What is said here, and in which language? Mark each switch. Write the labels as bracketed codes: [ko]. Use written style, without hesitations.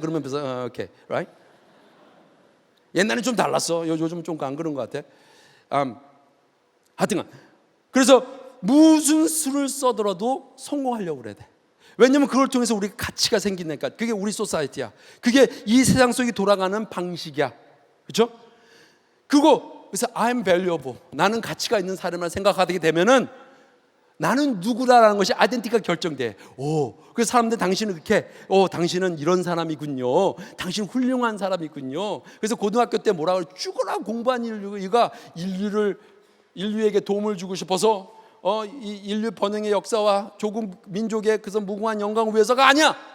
[ko] 그러면 오케이, right? 옛날엔 좀 달랐어. 요즘 좀 안 그런 것 같아. 하여튼 그래서 무슨 수를 써더라도 성공하려고 그래야 돼. 왜냐면 그걸 통해서 우리가 가치가 생기니까. 그게 우리 소사이티야. 그게 이 세상 속에 돌아가는 방식이야. 그렇죠? 그래서 [en] I'm valuable. [ko] 나는 가치가 있는 사람을 생각하게 되면은 나는 누구다라는 것이 아이덴티티가 결정돼. 그래서 사람들 당신은 그렇게 당신은 이런 사람이군요. 당신 훌륭한 사람이군요. 그래서 고등학교 때 뭐라고 죽어라 공부한 인류가 인류에게 도움을 주고 싶어서 이 인류 번영의 역사와 조국 민족의 그래서 무궁한 영광을 위해서가 아니야.